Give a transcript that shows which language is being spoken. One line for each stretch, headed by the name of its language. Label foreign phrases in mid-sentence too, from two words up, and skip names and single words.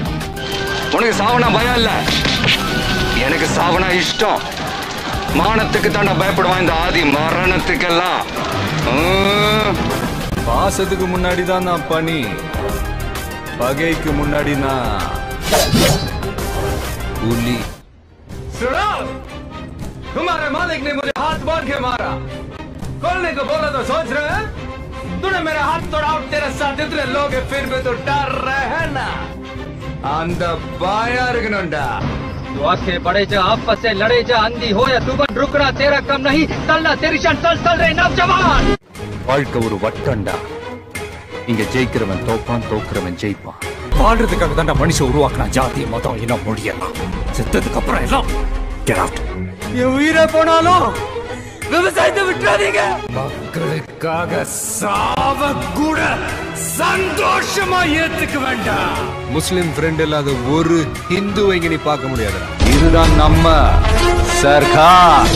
Tamil: உனக்கு சாவனா பயம் இல்ல, எனக்கு சாவனா இஷ்டம். மானத்துக்கு தாண்டா பயப்படுவான் இந்த ஆதி, மரணத்துக்கெல்லாம். பாசத்துக்கு முன்னாடி தான் நான் பனி, பகைக்கு முன்னாடி நான் புலி.
Hindi: तुम्हारे मालिक ने मुझे हाथ बांध के मारा, खोलने को बोला तो सोच रहे हैं? तूने मेरा हाथ तोड़ा और तेरे साथ इतने लोग हैं, फिर भी तो डर रहे हैं ना?
Tamil: அந்த பாயா இருக்கணும்டா.
Hindi: दुआ से बड़े जा, आपस से लड़े जा, अंधी हो या तूफान, रुकना तेरा कम नहीं, चलना तेरी शान, चल चल रे नौजवान.
Tamil: வாழ்க்கை ஒரு வட்டம்டா, இங்க ஜெயிக்கிறவன் தோப்பான், தோக்குறவன் ஜெயிப்பான். வாழ்றதுக்காக தாண்டா மனுஷன் உருவாக்குனா ஜாதி, மதம், இனம், மொழியெல்லாம். செத்ததுக்கு அப்புறம் எல்லாம்
English: get out.
Tamil: என் உயிரை போனாலும் விவசாயத்தை விட்டுறாதீங்க. மக்களுக்காக சாவ கூட சந்தோஷமா ஏத்துக்க வேண்டாம்.
English: Muslim friend
Tamil: இல்லாத ஒரு ஹிந்துவை இங்க நீ பார்க்க முடியாது. இதுதான் நம்ம சர்க்கார்.